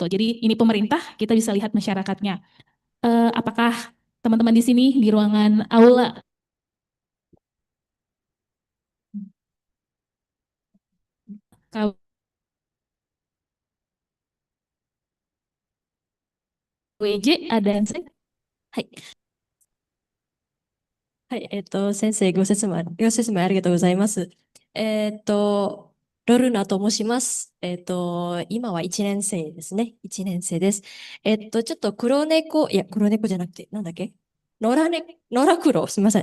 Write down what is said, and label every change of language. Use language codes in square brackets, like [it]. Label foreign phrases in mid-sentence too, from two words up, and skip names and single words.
[id] Jadi ini pemerintah, kita bisa lihat masyarakatnya. Apakah teman-teman di sini di ruangan aula KWJ ada yang saya? [ja] Hai. はい、先生、ご説明ありがとうございます。ロルナと申します。今は1年生ですね。1年生です。ちょっと黒猫じゃなくて、なんだっけ野良黒、すみません。